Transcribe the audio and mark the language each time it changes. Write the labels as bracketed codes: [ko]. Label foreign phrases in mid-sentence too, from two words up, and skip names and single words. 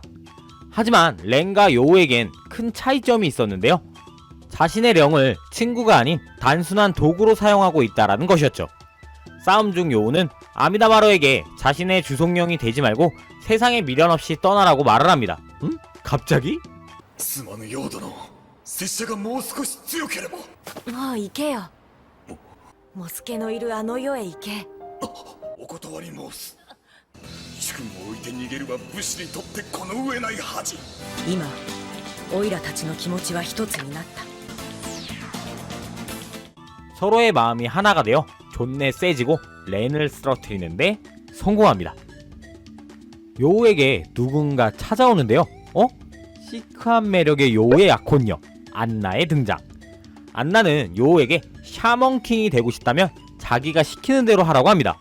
[ko] 하지만 렌과 요우에겐 큰 차이점이 있었는데요. 자신의 령을 친구가 아닌 단순한 도구로 사용하고 있다라는 것이었죠. 싸움 중 요우는 아미다마루에게 자신의 주속령이 되지 말고 세상에 미련 없이 떠나라고 말을 합니다. 갑자기? [ja] すまぬよう殿、拙者がもう少し強ければ。もう行けよ。モスケのいるあの世へ行け。お断り申す。主君を置いて逃げるは武士にとってこの上ない恥。今オイラたちの気持ちは一つになった。 [ko] 서로의 마음이 하나가 되어 존내 세지고 렌을 쓰러뜨리는데 성공합니다. 요우에게 누군가 찾아오는데요. 시크한 매력의 요우의 약혼녀 안나의 등장. 안나는 요우에게 샤먼킹이 되고 싶다면 자기가 시키는 대로 하라고 합니다.